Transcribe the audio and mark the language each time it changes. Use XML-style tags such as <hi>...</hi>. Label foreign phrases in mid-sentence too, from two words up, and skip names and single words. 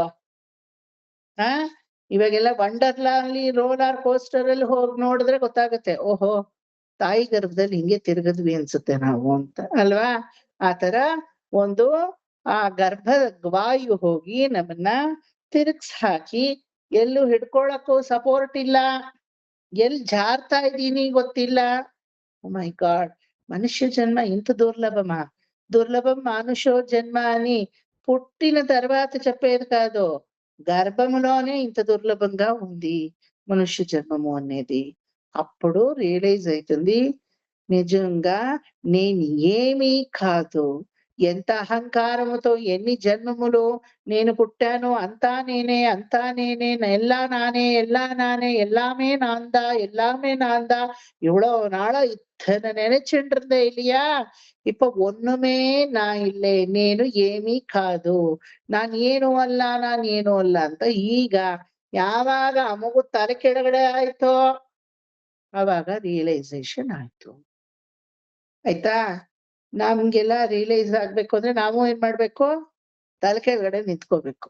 <kn>ಆ ಇವಾಗೆಲ್ಲ ವಂಡರ್ಲಾ ಅಲ್ಲಿ</kn> <en>roller coaster</en> <kn>ಅಲ್ಲಿ ಹೋಗಿ ನೋಡಿದ್ರೆ ಗೊತ್ತಾಗುತ್ತೆ, ಓಹೋ ತಾಯಿ ಗರ್ಭದಲ್ಲಿ ಹಿಂಗೆ ತಿರ್ಗದ್ವಿ ಅನ್ಸುತ್ತೆ ನಾವು ಅಂತ, ಅಲ್ವಾ? ಆತರ ಒಂದು ಆ ಗರ್ಭ ವಾಯು ಹೋಗಿ ನಮ್ಮನ್ನ ತಿರುಗ್ಸ್ ಹಾಕಿ, ಎಲ್ಲೂ ಹಿಡ್ಕೊಳಕ್ಕೂ ಸಪೋರ್ಟ್ ಇಲ್ಲ, ಎಲ್ ಜಾರ್ತಾ ಇದ್ದೀನಿ ಗೊತ್ತಿಲ್ಲ.</kn> <en>My God,</en> <te>మనుష్య జన్మ ఇంత దుర్లభమా?</te> <sa>దుర్లభం మానుషో జన్మ</sa> <te>అని పుట్టిన తర్వాత చెప్పేది కాదు, గర్భములోనే ఇంత దుర్లభంగా ఉంది మనుష్య జన్మము అనేది. అప్పుడు రియలైజ్ అవుతుంది, నిజంగా నేను ఏమీ కాదు. ఎంత అహంకారముతో ఎన్ని జన్మములు నేను పుట్టాను, అంతా నేనే, అంతా నేనే,</te> <ta>எல்லா நானே, எல்லா நானே, எல்லாமே நான் தான், எல்லாமே நான் தான், இவ்வளவு நாளா இத்தனை நினைச்சுட்டு இருந்தேன் இல்லையா? இப்ப ஒண்ணுமே நான் இல்லை,</ta> <te>నేను ఏమీ కాదు,</te> <kn>ನಾನ್ ಏನು ಅಲ್ಲ, ನಾನ್ ಏನು ಅಲ್ಲ ಅಂತ ಈಗ ಯಾವಾಗ ಆ ಮಗು ತಲೆ ಕೆಳಗಡೆ ಆಯ್ತೋ ಅವಾಗ ರಿಯಲೈಸೇಷನ್ ಆಯ್ತು. ಆಯ್ತಾ? ನಮ್ಗೆಲ್ಲ ರಿಯಲೈಸ್ ಆಗ್ಬೇಕು ಅಂದ್ರೆ ನಾವು ಏನ್ ಮಾಡ್ಬೇಕು, ತಲೆ ಕೆಳಗಡೆ ನಿಂತ್ಕೋಬೇಕು.</kn>